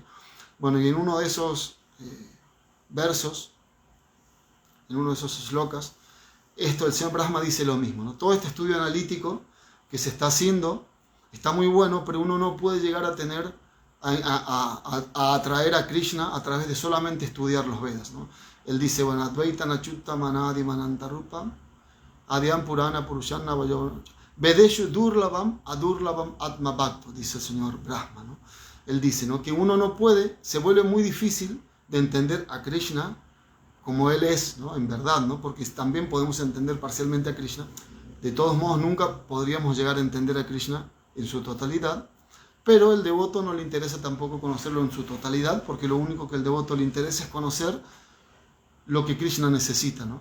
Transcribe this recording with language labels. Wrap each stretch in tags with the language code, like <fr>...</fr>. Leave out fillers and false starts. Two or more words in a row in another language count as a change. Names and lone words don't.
<es>Bueno, y en uno de esos versos, en uno de esos shlokas, el señor Brahma dice lo mismo, ¿no? Todo este estudio analítico que se está haciendo está muy bueno, pero uno no puede llegar a tener, a atraer a Krishna a través de solamente estudiar los Vedas, ¿no? Él dice, bueno,</es> <sa>अद्वैतम् अच्युतम् अनादिम् अनन्तरूपम् आद्यं पुराणपुरुषं नवयौवनं वेदेषु दुर्लभम् अदुर्लभम् आत्मभक्तौ,</sa> <es>dice el señor Brahma, ¿no? Él dice, ¿no?, que uno no puede, se vuelve muy difícil de entender a Krishna como él es, ¿no?, en verdad, ¿no? Porque también podemos entender parcialmente a Krishna. De todos modos, nunca podríamos llegar a entender a Krishna en su totalidad, pero el devoto no le interesa tampoco conocerlo en su totalidad, porque lo único que el devoto le interesa es conocer lo que Krishna necesita, ¿no?</es>